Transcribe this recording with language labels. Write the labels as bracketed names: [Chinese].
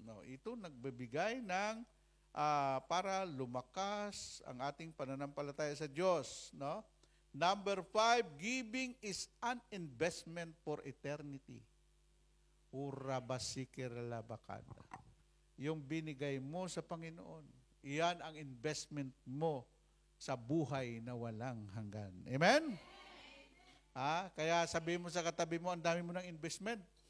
[Filipino] Ito nagbibigay ng para lumakas ang ating pananampalataya sa Diyos. [English] Number 5, giving is an investment for eternity. Urabasikiralabakada. [Filipino] Yung binigay mo sa Panginoon, iyan ang investment mo sa buhay na walang hanggan. Amen? Kaya sabi mo sa katabi mo, ang dami mo ng investment.